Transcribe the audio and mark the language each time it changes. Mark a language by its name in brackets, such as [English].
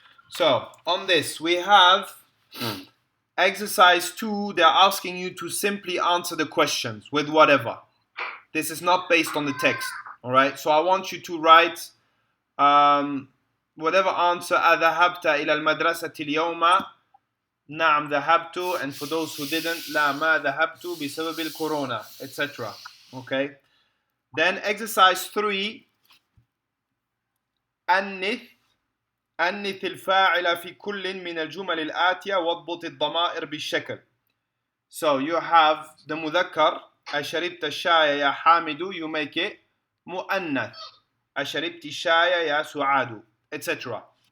[English] So, on this, we have exercise 2. They're asking you to simply answer the questions with whatever. This is not based on the text. Alright, so I want you to write whatever answer. [Arabic] أذهبت إلى المدرسة اليوم؟ نعم ذهبت. [English] And for those who didn't, لا ما ذهبت بسبب الكورونا, etc. Okay. Then exercise 3. [Arabic] أنث الفاعل في كل من الجمل الآتية واضبط الضمائر بالشكل. [English] So you have the مذكر أشربت الشاي يا حامد, you make it مؤنث أشربت الشاي يا سعاد, etc.